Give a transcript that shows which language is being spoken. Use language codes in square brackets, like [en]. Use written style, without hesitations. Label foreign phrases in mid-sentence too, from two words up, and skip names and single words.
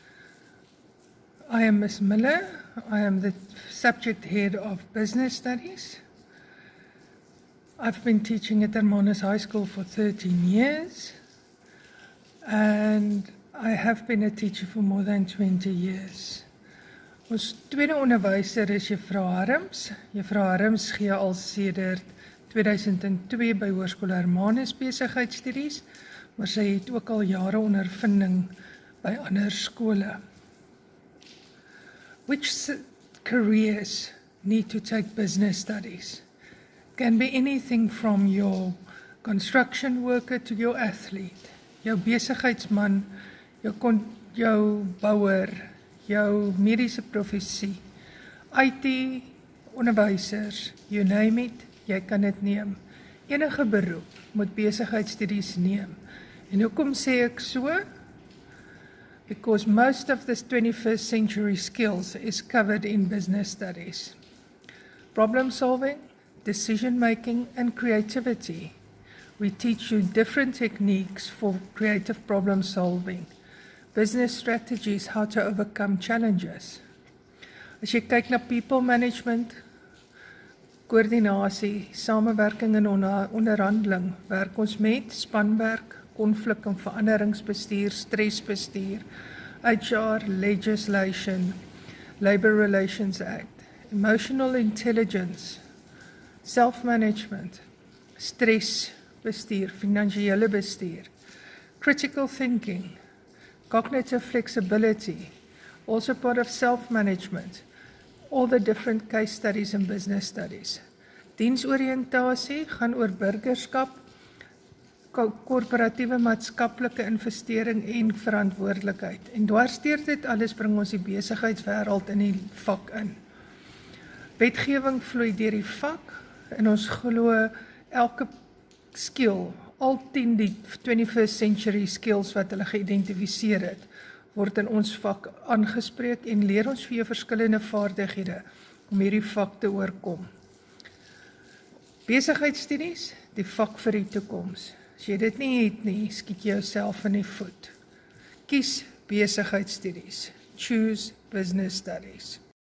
[en] I am Ms. Miller. I am the subject head of business studies. I've been teaching at Hermanus High School for 13 years, and I have been a teacher for more than 20 years. [af] Ons tweede onderwyser is Juffrou Harms. Juffrou Harms gee al sedert 2002 by Hoërskool Hermanus Besigheidsstudies, maar sy het ook al jare ondervinding by ander skole. [en] Which careers need to take business studies? Can be anything from your construction worker to your athlete, [af] jou besigheidsman, jou bouwer, jou mediese professie, IT, onderwysers, [en] you name it, [af] jy kan dit neem. Enige beroep moet besigheidsstudies neem. En hoekom sê ek so? [en] Because most of this 21st century skills is covered in business studies. Problem solving, decision making and creativity. We teach you different techniques for creative problem solving. Business strategies, how to overcome challenges. [af] As jy kyk na [en] people management, [af] koördinasie, samewerking en onderhandeling, werk ons met spanwerk, konflik en veranderingsbestuur, stresbestuur, [en] HR, legislation, Labour Relations Act, emotional intelligence, self-management, [af] stresbestuur, finansiële bestuur, [en] critical thinking, cognitive flexibility, also part of self-management, all the different case studies and business studies. [af] Diensoriëntasie gaan oor burgerskap, korporatiewe maatskaplike investering en verantwoordelikheid. En dwarsteer dit alles bring ons die besigheidswêreld in die vak in. Wetgewing vloei deur die vak en ons glo elke skill, al 10 die [en] 21st century skills [af] wat hulle geïdentifiseer het, word in ons vak aangespreek en leer ons vir jou verskillende vaardighede om hierdie vak te oorkom. Besigheidsstudies, die vak vir die toekoms. As jy dit nie het nie, skiet jy jouself in die voet. Kies besigheidsstudies. [en] Choose business studies.